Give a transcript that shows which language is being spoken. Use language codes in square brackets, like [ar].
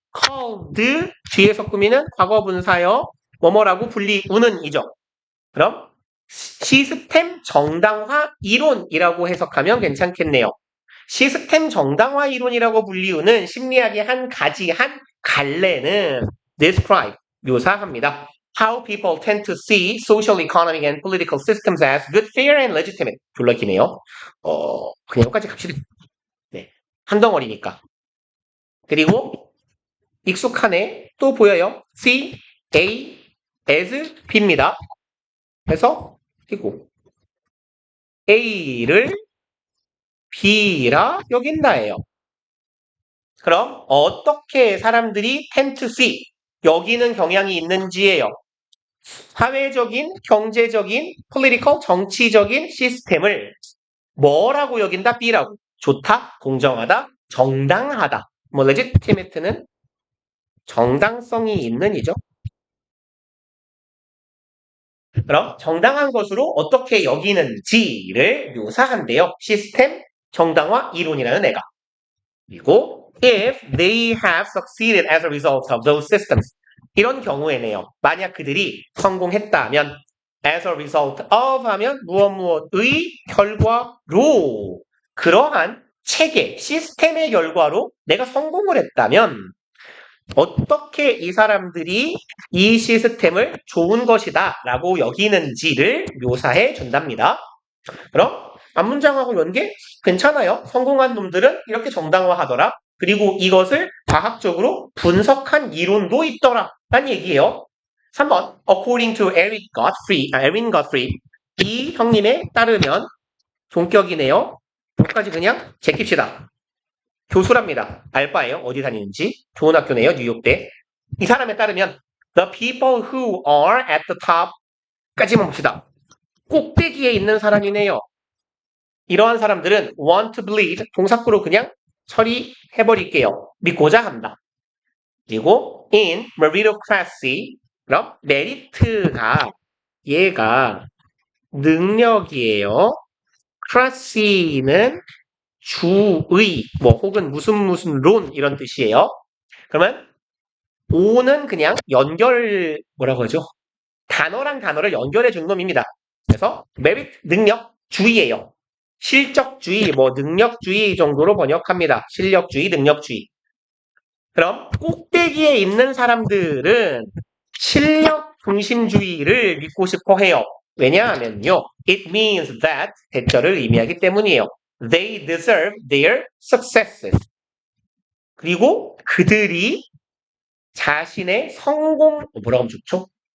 [ko] called 뒤에서 꾸미는 과거분사요. 뭐뭐라고 불리우는 이죠. 그럼 시스템 정당화 이론이라고 해석하면 괜찮겠네요. 시스템 정당화 이론이라고 불리우는 심리학의 한 가지, 한 갈래는 describe, 묘사합니다. [en] How people tend to see social, economic, and political systems as good, fair, and legitimate. [ko] 졸라 기네요. 그냥 여기까지 갑시다. 네, 한 덩어리니까. 그리고 익숙하네 또 보여요. C, A, as, B입니다. 그래서 그리고 A를 B라 여긴다예요. 그럼 어떻게 사람들이 [en] tend to see, [ko] 여기는 경향이 있는지예요. 사회적인, 경제적인, political, 정치적인 시스템을 뭐라고 여긴다? B라고. 좋다, 공정하다, 정당하다. 뭐 legitimate는 정당성이 있는 이죠. 그럼 정당한 것으로 어떻게 여기는지를 묘사한대요. 시스템 정당화 이론이라는 애가. [en] 그리고 if they have succeeded as a result of those systems. [ko] 이런 경우에네요. 만약 그들이 성공했다면 [en] as a result of [ko] 하면 무엇의 결과로, 그러한 체계, 시스템의 결과로 내가 성공을 했다면 어떻게 이 사람들이 이 시스템을 좋은 것이다 라고 여기는지를 묘사해 준답니다. 그럼 앞문장하고 연계 괜찮아요. 성공한 놈들은 이렇게 정당화하더라. 그리고 이것을 과학적으로 분석한 이론도 있더라 라는 얘기예요. 3번 [en] According to Erwin Godfrey, [ko] 이 형님에 따르면 동격이네요. 대학교까지 그냥 제낍시다. 교수랍니다. 알바예요. 어디 다니는지. 좋은 학교네요. 뉴욕대. 이 사람에 따르면 [en] the people who are at the top [ko] 까지만 봅시다. 꼭대기에 있는 사람이네요. 이러한 사람들은 [en] want to believe [ko] 동사구로 그냥 처리해버릴게요. 믿고자 한다. 그리고 in meritocracy 그럼 메리트가 얘가 능력이에요. cracy는 주의 뭐 혹은 무슨 론 이런 뜻이에요. 그러면 O는 그냥 연결 뭐라고 하죠? 단어랑 단어를 연결해 준 놈입니다. 그래서 merit 능력주의예요. 실적주의, 뭐 능력주의 정도로 번역합니다. 실력주의, 능력주의. 그럼 꼭대기에 있는 사람들은 실력 중심주의를 믿고 싶어 해요. 왜냐하면요. [en] It means that [ko] 대절을 의미하기 때문이에요. [en] They deserve their successes. [ko] 그리고 그들이 자신의 성공, 뭐라고 하면 좋죠?